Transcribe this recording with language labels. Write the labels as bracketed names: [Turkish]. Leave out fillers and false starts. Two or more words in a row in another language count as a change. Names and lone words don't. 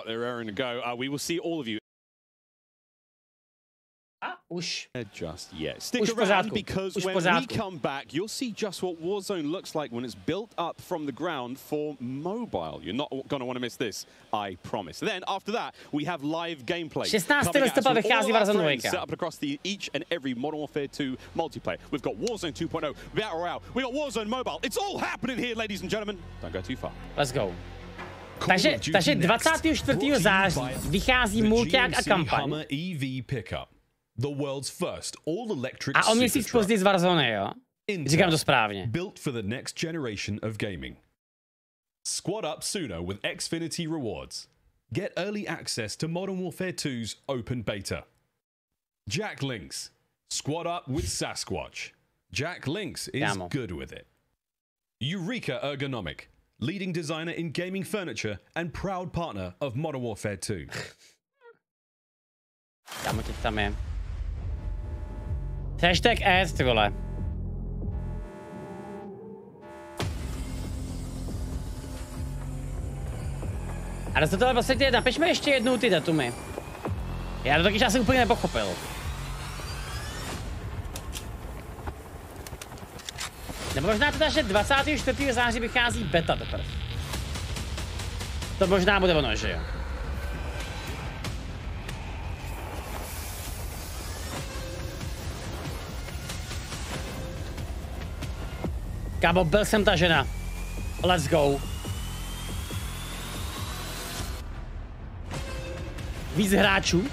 [English] They're raring to go. We will see all of you. Just yet. Stick around because when we come back, you'll see just what Warzone looks like when it's built up from the ground for mobile. You're not going to want to miss this, I promise. Then after that, we have live gameplay. [Czech] 16. listopad vychází Warzone 2. [English] Set up across each and every Modern Warfare 2 multiplayer. We've got Warzone 2.0, Battle Royale. We've got Warzone Mobile. It's all happening here, ladies and gentlemen. Don't go too far. Let's go. [Czech] Takže 24. září vychází mulťák a kampaň. [English] EV pickup. The world's first all-electric [Czech] a o měsíc později z Warzone, jo? Říkám to správně. [English] Built for the next generation of gaming. Squad up sooner with Xfinity rewards. Get early access to Modern Warfare 2's open beta. Jack Links. Squad up with Sasquatch. Jack Links is good with it. Eureka Ergonomic. Leading designer in gaming furniture and proud partner of Modern Warfare 2. [Czech] Kámo, teď tam je. [English] Hashtag ads, [Czech] ty vole. Ale za tohle vlastně napišme ještě jednou ty datumy. Já to taky asi úplně nepochopil. Nebo možná teda, že 24. září vychází beta teprve. To možná bude ono, že jo. Kámo, byl jsem ta žena. [English] Let's go. [Czech] Víc hráčů?